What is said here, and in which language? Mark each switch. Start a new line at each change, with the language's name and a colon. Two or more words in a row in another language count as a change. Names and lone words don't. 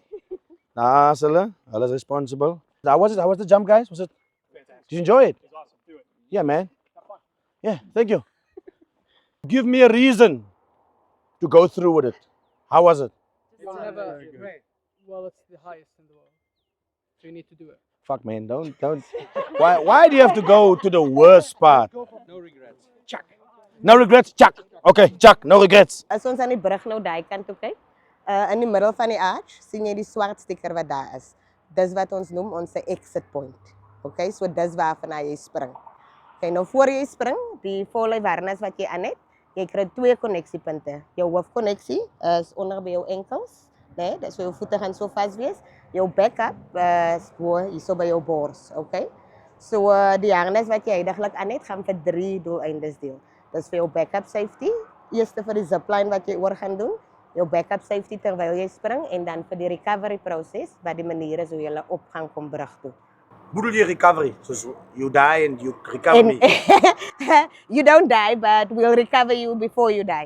Afrikaans: Daar is hulle is responsible.
English: How was the jump, guys? Was it? Did you enjoy it? It was awesome. Do it. Yeah, man. Have fun. Yeah, thank you. Give me a reason to go through with it. How was it? It's never great. Well, it's the highest in the world. So you need to do it. Fuck, man, don't. Why do you have to go to the worst part? No regrets. Chuck. No regrets? Chuck. Okay, Chuck, no regrets.
Afrikaans: As ons aan die brug nou daai kant toe kyk, in die middel van die arch, sien jy die swart sticker wat daar is. Dis wat ons noem ons
English: exit point.
Afrikaans: Okay, so dis waarvan jy spring. Okay, nou voor jy spring, die volle harnas wat jy aan het, jy kry 2 koneksiepunte. Jou hoofkonneksie is onder by jou enkels, né? Nee, so jou voete gaan so vas wees. Jou backup is hierso by jou bors, okay? So die harnas wat jy heidaglik aan het, gaan vir 3 doeleindes deel. Dis vir jou
English: backup safety,
Afrikaans: eerste vir die zipline wat jy oor gaan doen, jou
English: backup safety
Afrikaans: terwyl jy spring en dan vir die recovery proses wat die manier is hoe jy op gaan kom brug toe. Bedoel jy recovery?
English: So you die and you recover me? You don't die, but we'll recover you before you die.